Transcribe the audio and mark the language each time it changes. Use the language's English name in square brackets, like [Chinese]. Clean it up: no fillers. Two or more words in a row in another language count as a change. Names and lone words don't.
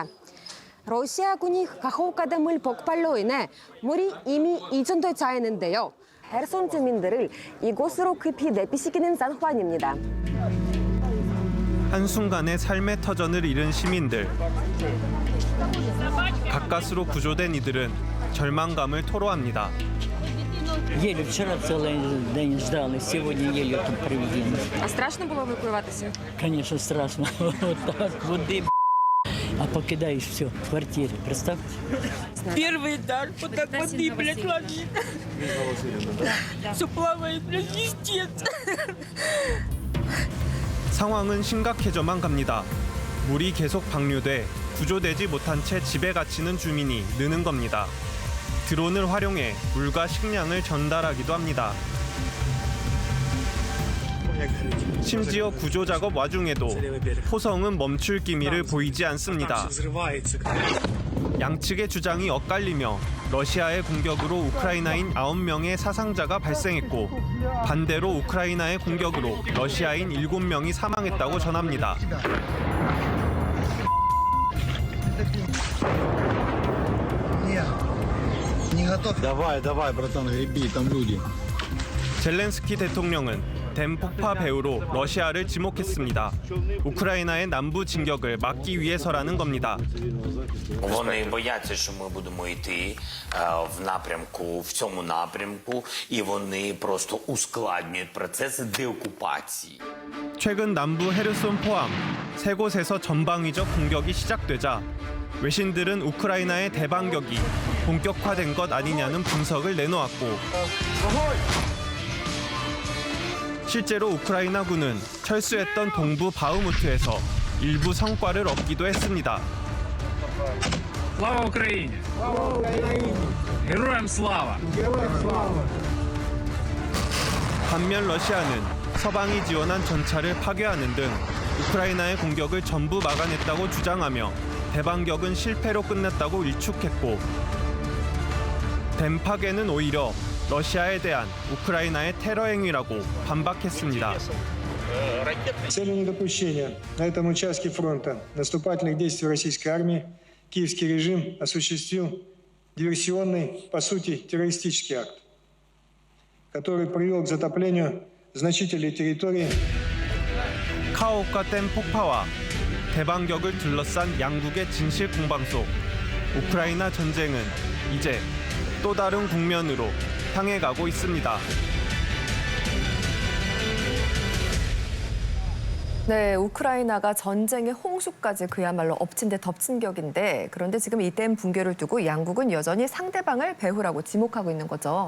[Korean] 러시아군이 카호우카댐을 폭발로 인해 물이 이미 이전돼 차 있는데요. 헤르손 주민들을 이곳으로 급히 대피시키는 상황입니다. 한순간에 삶의 터전을 잃은 시민들. 가까스로 구조된 이들은 절망감을 토로합니다. [Russian] Еле вчера целый день ждали, сегодня еле тут привезли. А страшно было эвакуироваться? Конечно, страшно. Вот так, воды, а покидаешь все, квартиры, представьте. Первый этаж, вот так воды, блядь, ловит. Все плавает, блядь, пиздец. [Korean] 상황은 심각해져만 갑니다. 물이 계속 방류돼 구조되지 못한 채 집에 갇히는 주민이 느는 겁니다. 드론을 활용해 물과 식량을 전달하기도 합니다. 심지어 구조 작업 와중에도 포성은 멈출 기미를 보이지 않습니다. 양측의 주장이 엇갈리며 러시아의 공격으로 우크라이나인 9명의 사상자가 발생했고 반대로 우크라이나의 공격으로 러시아인 7명이 사망했다고 전합니다. [Russian] Давай, братан, греби, там люди. [Korean] 젤렌스키 대통령은 댐 폭파 배후로 러시아를 지목했습니다. 우크라이나의 남부 진격을 막기 위해서라는 겁니다. [Ukrainian] Вони бояться, що ми будемо йти в цьому напрямку, і вони просто ускладнюють процеси деокупації. [Korean] 최근 남부 헤르손 포함 세 곳에서 전방위적 공격이 시작되자 외신들은 우크라이나의 대반격이 본격화된 것 아니냐는 분석을 내놓았고 실제로 우크라이나군은 철수했던 동부 바흐무트에서 일부 성과를 얻기도 했습니다. [Ukrainian] Слава Україні! Героям слава! [Korean] 반면 러시아는 서방이 지원한 전차를 파괴하는 등 우크라이나의 공격을 전부 막아냈다고 주장하며 대반격은 실패로 끝났다고 일축했고 댐 파괴는 오히려 러시아에 대한 우크라이나의 테러 행위라고 반박했습니다. [Russian] Целью недопущения на этом участке фронта наступательных действий российской армии киевский режим осуществил диверсионный, по сути, террористический акт, который привел к затоплению значительной территории. [Korean] 카오카 댐 폭파와 대반격을 둘러싼 양국의 진실 공방 속 우크라이나 전쟁은 이제 또 다른 국면으로 향해 가고 있습니다. 네, 우크라이나가 전쟁의 홍수까지 그야말로 엎친 데 덮친 격인데 그런데 지금 이 댐 붕괴를 두고 양국은 여전히 상대방을 배후라고 지목하고 있는 거죠.